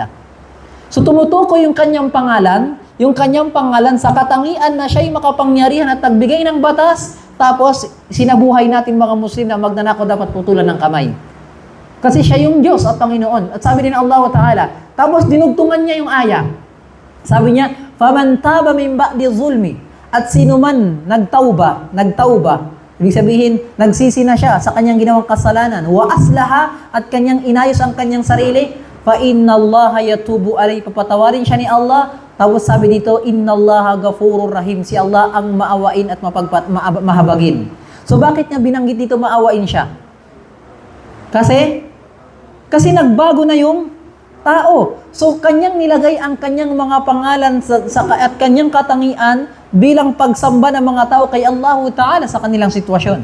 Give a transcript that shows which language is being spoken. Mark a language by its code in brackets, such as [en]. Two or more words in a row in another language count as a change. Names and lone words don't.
[tl] So tumutukoy yung kanyang pangalan sa katangian na siya yung makapangyarihan at nagbigay ng batas. Tapos sinabuhay natin mga Muslim na magnanakaw dapat putulan ng kamay. Kasi siya yung Diyos at Panginoon. At sabi din ng Allah Ta'ala. Tapos dinugtungan niya yung aya. Sabi niya, [ar] "فمن تاب من بعد ظلمه." [tl] At sino man nagtauba, ibig sabihin, nagsisi na siya sa kanyang ginawang kasalanan, [ar] وأصلح [tl] at kanyang inayos ang kanyang sarili, [ar] فإن الله يتوب عليه, [tl] papatawarin siya ni Allah. Tapos sabi dito, [ar] إن الله غفور رحيم. [tl] Si Allah ang maawain at mahabagin. So bakit niya binanggit dito maawain siya? Kasi nagbago na yung tao. So, kanyang nilagay ang kanyang mga pangalan at kanyang katangian bilang pagsamba ng mga tao kay Allah Ta'ala sa kanilang sitwasyon.